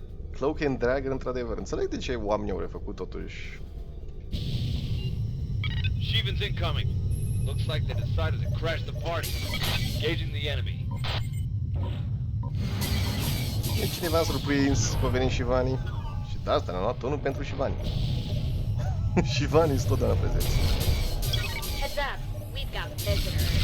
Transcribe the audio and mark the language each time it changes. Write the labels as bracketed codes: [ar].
[ro] Cloak and Dagger, într-adevăr. Înțeleg de ce oamenii au refăcut totuși. [en] Shivan's incoming. Looks like they decided to crash the party. Engaging the enemy. [ro] E cineva surprins că a venit Shivani. Și de asta ne-am luat tonul pentru Shivani. Shivani sunt totdeauna prezenți. [en] Heads up, we've got visitors.